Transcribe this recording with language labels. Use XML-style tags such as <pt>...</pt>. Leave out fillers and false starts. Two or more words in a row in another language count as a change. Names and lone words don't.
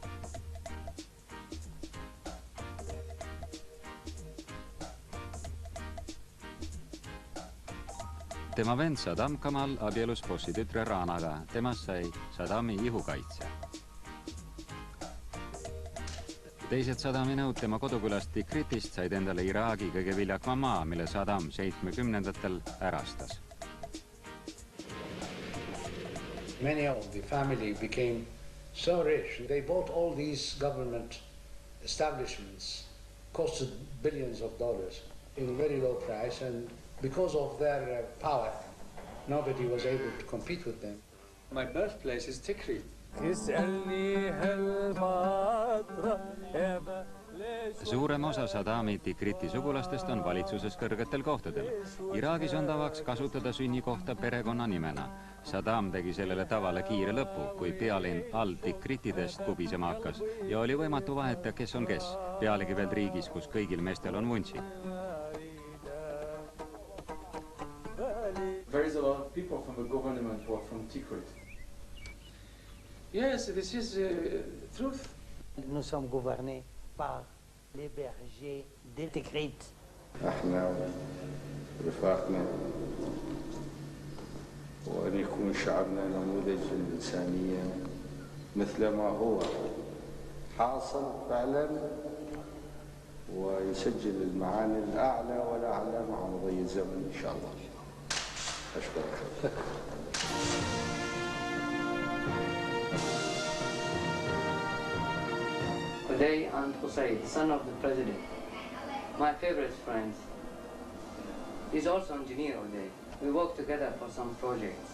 <et>Tema vend Saddam Kamal abielus bossi tütre Ranaga, temast sai Saddami ihukaitse. Teised Saddami nõud tema kodukülast Tikritist said endale Iraagi kõige viljakma maa, mille Saddam 70-ndatel ärastas.</et> <en>Many of the family became so rich. They bought all these government establishments, costed billions of dollars in very low price, and because of their power, nobody was able to compete with them. My birthplace is Tikrit.</en> <et>Suurem osa Saddami Tikriti sugulastest on valitsuses kõrgetel kohtadel. Iraagis on tavaks kasutada sünnikohta perekonna nimena. Saddam tegi sellele tavale kiire lõpu, kui pealinn al-Tikritidest kubisema hakkas ja oli võimatu vaheta, kes on kes, pealegi veel riigis, kus kõigil meestel on vuntsid.</et> <en>There is a lot of people from the government who are from Tikrit. Yes, this is truth.</en> <fr>Nous sommes gouvernés par les bergers de Tikrit.</fr> <ar>احنا ورفاقنا وأن يكون شعبنا نموذج للإنسانية مثل ما هو حاصل فعلا ويسجل المعاني الأعلى والأعلى مع مضي الزمن إن شاء الله. أشكرك.</ar> <en>Today I'm Hussein, son of the president. My favorite friend. He's also an engineer today. We work together for some projects.</en>